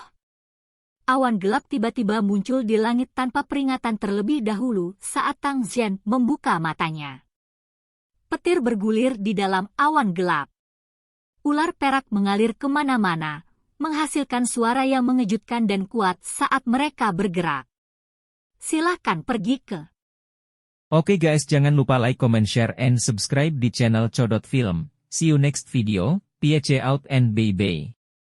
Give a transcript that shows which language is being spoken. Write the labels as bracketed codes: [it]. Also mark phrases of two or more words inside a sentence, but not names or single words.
[id] Awan gelap tiba-tiba muncul di langit tanpa peringatan terlebih dahulu saat Tang Zhen membuka matanya. Petir bergulir di dalam awan gelap. Ular perak mengalir kemana-mana, menghasilkan suara yang mengejutkan dan kuat saat mereka bergerak. Silahkan pergi ke. Oke guys, jangan lupa [en] like, comment, share, and subscribe [id] di channel Codot Film. [en] See you next video. Peace out and bye-bye.